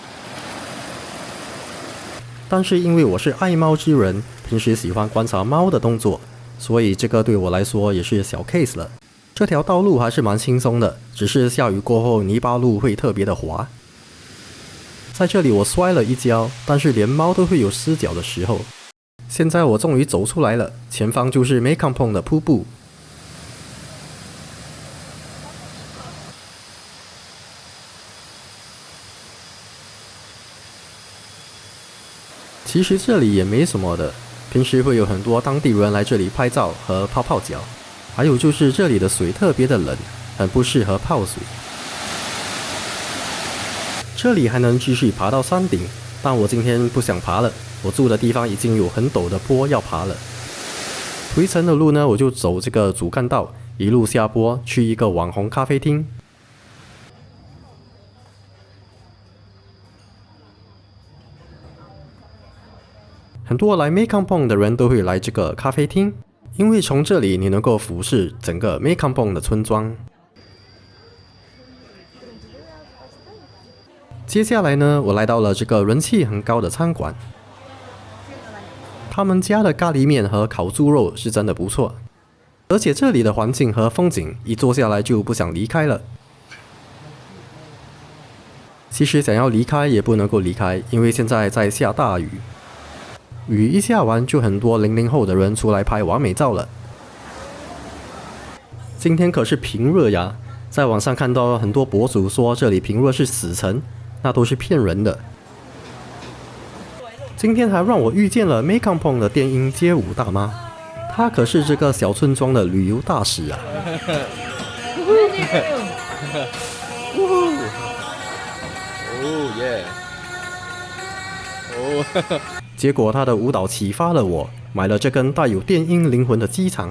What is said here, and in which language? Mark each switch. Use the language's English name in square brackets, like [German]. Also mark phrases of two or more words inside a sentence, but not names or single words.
[Chinese] 但是因為我是愛貓之人，平時喜歡觀察貓的動作，所以這個對我來說也是小 case 了。這條道路還是蠻輕鬆的，只是下雨過後泥巴路會特別的滑。在這裡我摔了一跤，但是連貓都會有失腳的時候。現在我終於走出來了，前方就是 Mekongpong 的瀑布。其實這裡也沒什麼的，平時會有很多當地人來這裡拍照和泡泡腳。還有就是這裡的水特別的冷，很不適合泡水。這裡還能繼續爬到山頂，但我今天不想爬了，我住的地方已經有很陡的坡要爬了。回程的路呢，我就走這個主幹道，一路下坡去一個網紅咖啡廳。很多來 Mekongpong 的人都會來這個咖啡廳，因為從這裡你能夠俯視整個 Mekongpong 的村莊。接下來呢，我來到了這個人氣很高的餐館，他們家的咖喱麵和烤豬肉是真的不錯，而且這裡的環境和風景，一坐下來就不想離開了。其實想要離開也不能夠離開，因為現在在下大雨。雨一下完，就很多00後的人出來拍完美照了。今天可是平熱呀，在網上看到很多博主說這裡平熱是死城，那都是騙人的。今天還讓我遇見了 Mekongpong 的電音街舞大媽，她可是這個小村莊的旅遊大使啊。哦耶！哦。結果他的舞蹈啟發了我，買了這根帶有電音靈魂的雞腸。